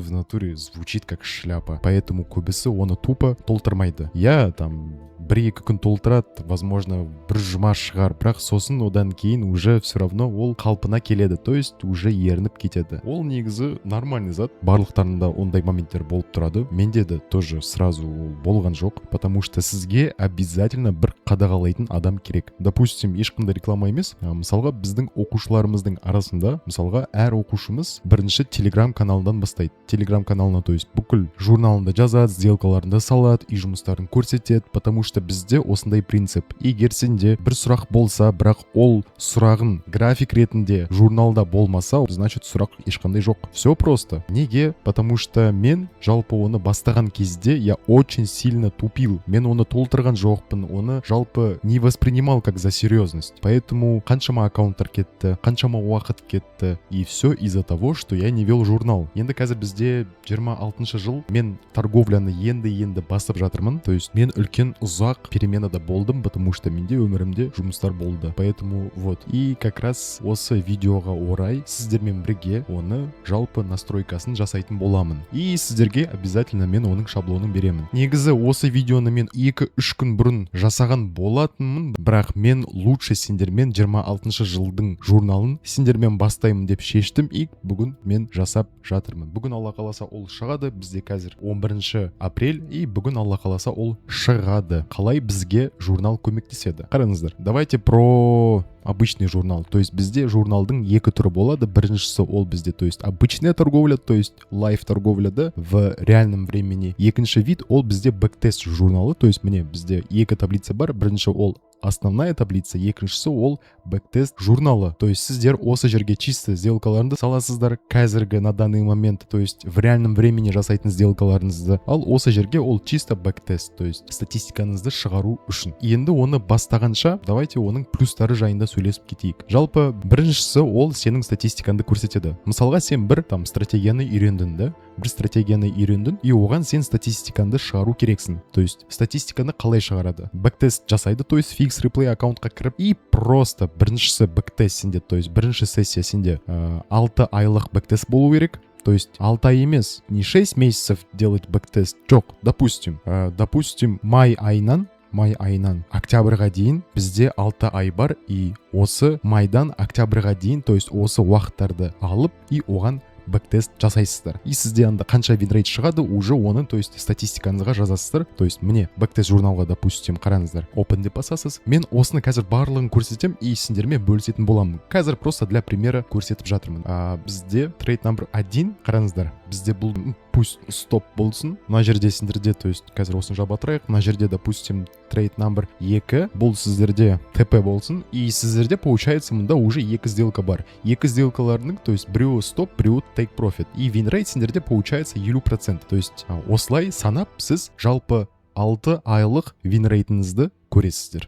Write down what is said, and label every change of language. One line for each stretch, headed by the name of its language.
Russian: В натуре звучит как шляпа. Поэтому
Kazakh: көбісі оны
Russian: тупо
Kazakh: толтырмайды.
Russian: Я там
Kazakh: бір-екі күн толтырады,
Russian: возможно,
Kazakh: бір жұма шығар, бірақ сосын одан кейін
Russian: уже все равно
Kazakh: ол қалпына келеді,
Russian: то есть уже
Kazakh: ерініп кетеді. Ол негізі
Russian: нормальный
Kazakh: зат, барлықтарында ондай моменттер болып тұрады. Менде де
Russian: тоже сразу
Kazakh: болған жоқ,
Russian: потому что
Kazakh: сізге
Russian: обязательно
Kazakh: бір қадағалайтын адам керек.
Russian: Допустим,
Kazakh: ешқандай реклама емес, мысалға біздің оқушыларымыздың арасында, мысалға әр оқушымыз бірінші Telegram каналынан бастайды. Telegram каналына,
Russian: то есть
Kazakh: бүкіл журналында жазады, сделкаларында салады и жұмыстарын көрсетеді,
Russian: потому что
Kazakh: бізде осындай принцип. Егер сенде бір сұрақ болса, бірақ ол сұрағын график ретінде журналда болмаса,
Russian: значит
Kazakh: сұрақ ешқандай жоқ.
Russian: Все просто.
Kazakh: Неге?
Russian: Потому что
Kazakh: мен жалпы оны бастаған кезде
Russian: я очень сильно тупил.
Kazakh: Мен оны толтырған жоқпын, оны жалпы
Russian: не воспринимал как за серьезность. Поэтому
Kazakh: қаншама аккаунттар кетті, қаншама уақыт кетті,
Russian: и все из-за того, что я не вел журнал.
Kazakh: Енді қазір бізде 26 жыл, мен торговляны енді бастап жатырмын.
Russian: То есть
Kazakh: мен үлкен ұзақ переменада болдым,
Russian: потому что
Kazakh: менде өмірімде жұмыстар болды.
Russian: Поэтому вот. И как раз
Kazakh: осы видеоға орай сіздермен бірге оны жалпы настройкасын жасайтын боламын. И сіздерге
Russian: обязательно
Kazakh: мен оның шаблонын беремін. Негізі осы видеоны мен 2-3 күн бұрын жасаған болатынмын, бірақ мен
Russian: лучше
Kazakh: сендермен 26 жылдың журналын сендермен бастаймын деп шештім, и бүгін мен жасап жатырмын. Бүгін Алла қаласа ол шығады. Бізде қазір 11 апрель, и бүгін Алла қаласа ол шығады. Қалай бізге журнал көмектеседі? Қараңыздар.
Russian: Давайте про обычный журнал. То есть
Kazakh: бізде журналдың екі түрі болады. Біріншісі ол бізде,
Russian: то есть обычная торговля, то есть
Kazakh: лайв торговляда
Russian: в реальном времени.
Kazakh: Екінші вид ол бізде бэктест журналы.
Russian: То есть
Kazakh: міне бізде екі таблица бар. Бірінші ол
Russian: основная таблица,
Kazakh: екіншісі ол бэктест журналы.
Russian: То есть
Kazakh: сіздер осы жерге чисто сделкаларыңды саласыздар, қазіргі
Russian: на данный момент, то есть в реальном времени
Kazakh: жасайтын сделкаларыңызды. Ал осы жерге ол
Russian: чисто
Kazakh: бэктест,
Russian: то есть
Kazakh: статистикаңызды шығару үшін. Енді оны бастағанша,
Russian: давайте
Kazakh: оның плюстары жайында сөйлесіп кетейік. Жалпы біріншісі ол сенің статистикаңды көрсетеді. Мысалға сен бір там стратегияны үйрендің, да? Бір стратегияны үйрендің, и оған сен статистикаңды шығару керексің.
Russian: То есть
Kazakh: статистиканы қалай шығарады? Бэктест жасайды,
Russian: то есть
Kazakh: фикс реплей аккаунтқа кіріп,
Russian: и просто
Kazakh: біріншісі бэктест сенде, то есть бірінші сессия сенде 6 айлық бэктест болу керек.
Russian: То есть
Kazakh: 6 ай емес,
Russian: не 6 месяцев делать бэктест.
Kazakh: Жоқ,
Russian: допустим,
Kazakh: май айынан октябрьға дейін бізде 6 ай бар, и осы майдан октябрьға дейін,
Russian: то есть
Kazakh: осы уақыттарды алып, и оған бэктест жасайсыздар. И сізде анда қанша винрейт шығады,
Russian: уже
Kazakh: оны,
Russian: то есть
Kazakh: статистикаңызға жазасыздар.
Russian: То есть
Kazakh: міне бэктест журналға,
Russian: допустим,
Kazakh: қараңыздар, open деп басасыз. Мен осыны қазір барлығын көрсетем, и сендермен бөлісетін боламын. Қазір
Russian: просто для примера
Kazakh: көрсетіп жатырмын. Бізде трейд номер 1, қараңыздар, бізде бұл пусть стоп болсын. Мына жерде сендерде,
Russian: то есть
Kazakh: қазір осыны жаба тұрайық. Мына жерде,
Russian: допустим,
Kazakh: трейд номер 2, бұл сіздерде ТП болсын, и сіздерде
Russian: получается
Kazakh: мұнда
Russian: уже
Kazakh: екі сделка бар. Екі сделкаларының,
Russian: то есть
Kazakh: біреуі стоп, біреуі take profit.
Russian: И винрейт
Kazakh: сендерде
Russian: получается 50%. То есть
Kazakh: осылай санап сіз жалпы 6 айлық винрейтіңізді көресіздер.